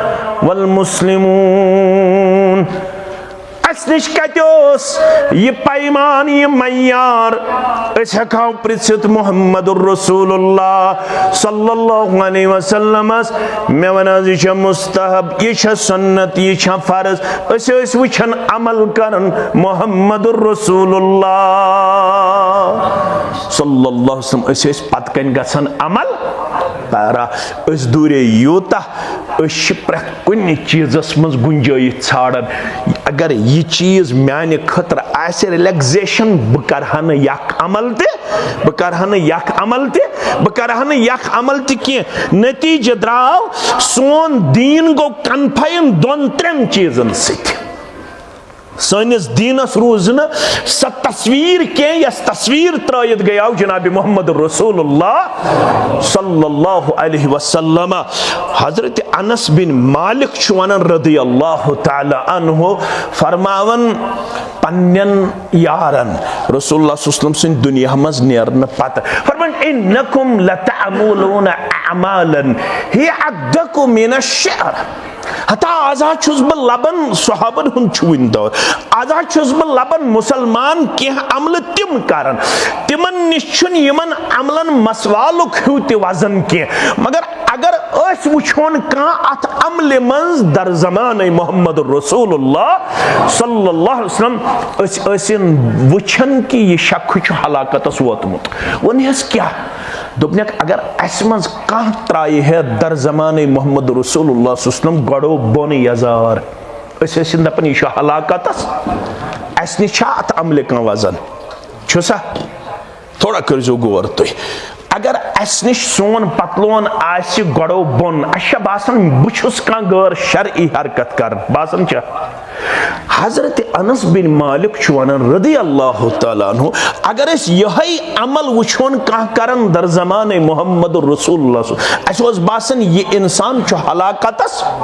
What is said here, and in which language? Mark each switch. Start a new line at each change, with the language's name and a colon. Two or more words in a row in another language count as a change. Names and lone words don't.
Kashmiri: والمسلمون اَسہِ نِش کَتہِ اوس یہِ پیمان یہِ معیار أسۍ ہٮ۪کہو پرٛژھِتھ محمد
Arabic: رسول اللہ صلی اللہ علیہ وسلمس
Kashmiri: مےٚ وَن حظ یہِ چھا مستحب یہِ چھا سنت یہِ چھا فرض أسۍ ٲسۍ وٕچھان عمل کران
Arabic: محمد رسول اللہ صلی اللہ علیہ وسلم
Kashmiri: أسۍ ٲسۍ پتہٕ کَنۍ گژھان عمل کران أسۍ دوٗرے یوٗتاہ أسۍ چھِ پرٛٮ۪تھ کُنہِ چیٖزس منٛز گُنجٲیِش ژھانڈان اگر یہِ چیٖز میانہِ خٲطرٕ آسہِ رِلیکزیشن بہٕ کرٕہا نہٕ یکھ عمل تہِ بہٕ کرٕہا نہٕ یکھ عمل تہِ بہٕ کرٕہا نہٕ یکھ عمل تہِ کینٛہہ نتیٖجہٕ درٛاو سون دیٖن گوٚو کنفاین دۄن ترٛٮ۪ن چیٖزن سۭتۍ سٲنِس دیٖنس روٗز نہٕ سۄ تصویٖر کینٛہہ یۄس تصویٖر ترٲیِتھ گٔیاو جنابِ محمد
Arabic: رسول اللہ صلی اللہ علیہ وسلم
Kashmiri: حضرت انس بن مالک چھُ ونان
Arabic: رضی اللہ تعالیٰ عنہ
Kashmiri: فرماون پننٮ۪ن یارن
Arabic: رسول اللہ صلی اللہ علیہ وسلم
Kashmiri: سٕنٛدِ دُنیا منٛز نیرنہٕ پتہٕ فرمان
Arabic: انکم لتعملون اعمالا ہی ادق من الشعر
Kashmiri: ہتا آز چھُس بہٕ لبان صحابن ہُنٛد چھُ وُنہِ دور آز چھُس بہٕ لبان مُسلمان کینٛہہ عملہٕ تِم کران تِمن نِش چھُنہٕ یِمن عملن مسوالُک ہیوٗ تہِ وزن کینٛہہ مگر اگر أسۍ وٕچھون کانٛہہ اتھ عملہِ منٛز در زمانٕے محمد
Arabic: رسول اللہ صلی اللہ علیہ وسلم
Kashmiri: أسۍ ٲسِن وٕچھان کہِ یہِ شخص چھُ ہلاکتس ووتمُت وۄنۍ کیٛاہ دوٚپنکھ اگر اسہِ منٛز کانٛہہ ترایہِ ہے در زمانٕے محمد
Arabic: رسول اللہ صلی اللہ علیہ وسلم
Kashmiri: گۄڈو بۄنہٕ یزار أسۍ ٲسِن دپان یہِ چھُ ہلاکتس اسہِ نِش چھا اتھ عملہِ کانٛہہ وزن چھُسا تھوڑا کٔرزیو غور تُہۍ اگر اسہِ نِش سون پتلون آسہِ گۄڈو بۄن اسہِ چھا باسان بہٕ چھُس کانٛہہ غٲر شرعی حرکت کران باسان چھا حضرت انس بن مالک چھُ ونان
Arabic: رضی اللہ تعالیٰ عنہ
Kashmiri: اگر أسۍ یِہے عمل وٕچھون کانٛہہ کران در زمانٕے
Arabic: محمد رسول اللہ
Kashmiri: اسہِ اوس باسان یہِ انسان چھُ ہلاکتس